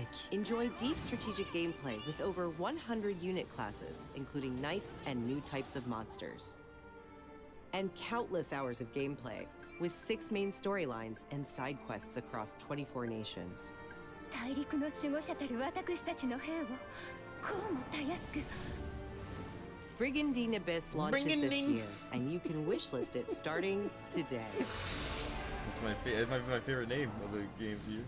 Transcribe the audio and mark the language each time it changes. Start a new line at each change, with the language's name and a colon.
English: Enjoy deep strategic gameplay with over 100 unit classes, including knights and new types of monsters. And countless hours of gameplay, with 6 main storylines and side quests across 24 nations.
Japanese: 大陸の守護者たる私たちの兵をこうもたやすく
English: Brigandine Abyss launches this Brigandine. year, and you can wishlist it starting today. It's it might be my favorite name of the games here.